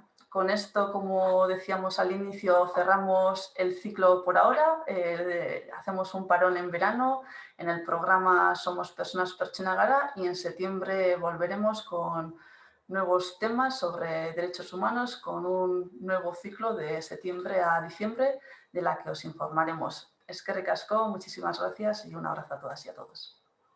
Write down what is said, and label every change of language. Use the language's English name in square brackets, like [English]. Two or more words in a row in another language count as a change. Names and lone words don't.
[Spanish] Con esto, como decíamos al inicio, cerramos el ciclo por ahora. Hacemos un parón en verano en el programa Somos Personas Pertsona Gara y en septiembre volveremos con nuevos temas sobre derechos humanos con un nuevo ciclo de septiembre a diciembre de la que os informaremos. [Basque] Eskerrik asko, [Spanish] muchísimas gracias y un abrazo a todas y a todos.